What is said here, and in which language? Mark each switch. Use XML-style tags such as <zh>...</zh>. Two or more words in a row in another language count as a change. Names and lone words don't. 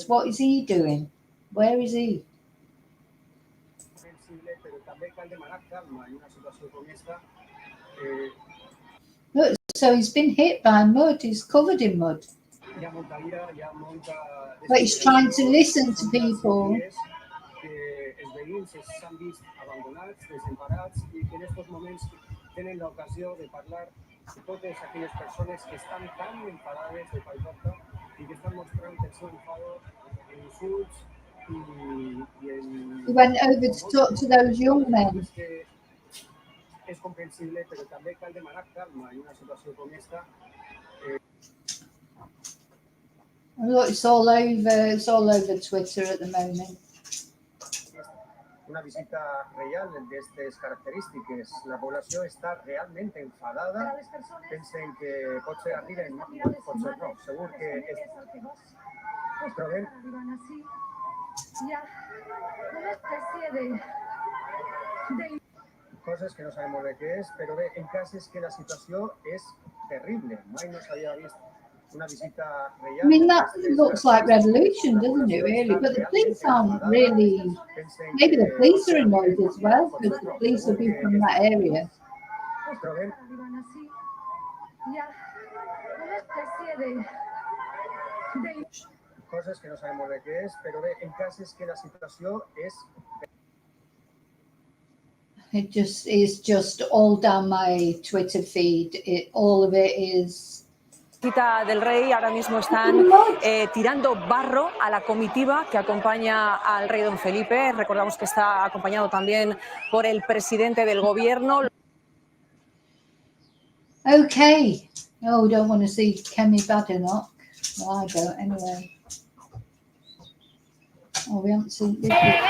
<en>What is he doing? Where is he? Look, so he's been hit by mud. He's covered in mud. But he's trying to listen to people.</en> <ca>Totes aquelles persones que estan tan enfadades de Paiporta i que estan mostrant el seu enfado en insults i en...</ca> <en>He went over to talk to those young men.</en> <ca>És comprensible, però també cal demanar calma en una situació com esta.</ca> <en>Look, it's all over Twitter at the moment.</en> <ca>Una visita real d'aquestes característiques. La població està realment enfadada. Pensen que potser arriben, potser no. Segur que ens trobem. Coses que no sabem molt bé què és, però bé, en cas és que la situació és terrible. Mai no s'havia vist una visita real.</ca> <en>I mean, that looks like revolution, doesn't it, really? But the police aren't really... Maybe the police are annoyed as well, because the police will be from that area. Coses que no sabem molt bé què és, però bé, en cas és que la situació és... It's just all down my Twitter feed. All of it is...</en> <es>Visita del rey, ahora mismo están tirando barro a la comitiva que acompaña al rey don Felipe. Recordamos que está acompañado también por el presidente del gobierno.</es> <en>Okay. Oh, we don't want to see Kemi Badenoch. Well, I don't anyway. Oh, we haven't seen this.</en>